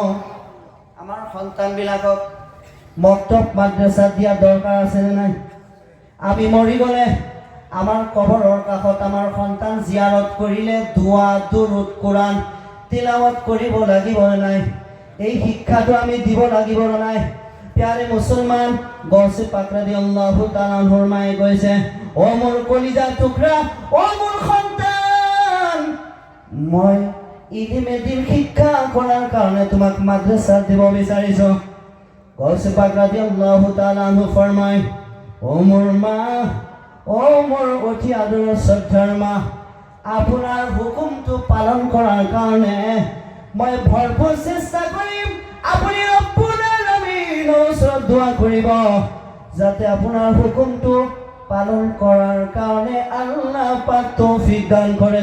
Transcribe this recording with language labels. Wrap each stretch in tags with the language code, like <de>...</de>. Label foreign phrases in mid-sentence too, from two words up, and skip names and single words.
<as>আমাৰ সন্তানবিলাকক মক্তব মাদ্ৰাসাত দিয়া দৰকাৰ আছে নে নাই? আমি মৰি গ'লে আমাৰ কবৰৰ কাষত আমাৰ সন্তান জিয়াৰত কৰিলে দোৱা, দুৰুদ, কোৰআন তিলাৱত কৰিব লাগিব নে নাই? এই শিক্ষাটো আমি দিব লাগিব নে নাই?</as> <ur>پیارے مسلمان,</ur> <as>গৌছে পাক</as> <ar>رضي الله تعالى عنه</ar> <as>মায়ে কৈছে, ও মোৰ কলিজাৰ টুকুৰা, ও মোৰ সন্তান, মই</as> <ur>علمِ دین</ur> <as>শিক্ষা কৰাৰ কাৰণে তোমাক মাদ্ৰাসাত দিব বিচাৰিছো। গৌছে পাক</as> <ar>رضي الله تعالى عنه</ar> <as>ফরমায়, ও মোৰ মা, ও মোৰ অতি আদৰৰ শ্ৰদ্ধাৰ মা, আপোনাৰ হুকুমটো পালন কৰাৰ কাৰণে মই ভৰপূৰ চেষ্টা কৰিম। আপুনি</as> <ar>رب العالمين</ar> <as>ওচৰত দোৱা কৰিব যাতে আপোনাৰ হুকুমটো পালন কৰাৰ কাৰণে আল্লাহ পাক তৌফিক দান কৰে।</as>